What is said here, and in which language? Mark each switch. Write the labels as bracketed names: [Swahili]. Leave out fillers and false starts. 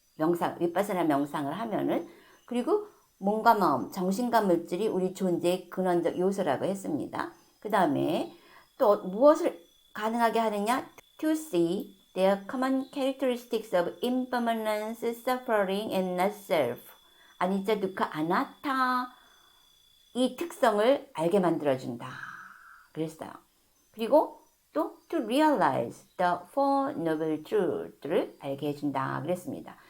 [Korean] 명상, 윗바사나 명상을 하면은. 그리고 몸과 마음, 정신과 물질이 우리 존재의 근원적 요소라고 했습니다. 그 다음에 또 무엇을 가능하게 하느냐? [English] To see their common characteristics of impermanence, suffering, and not self. [Korean] 아니짜, 두카, 아나타. 이 특성을 알게 만들어준다 그랬어요. 그리고 또 to realize the Four Noble Truth 를 알게 해준다 그랬습니다.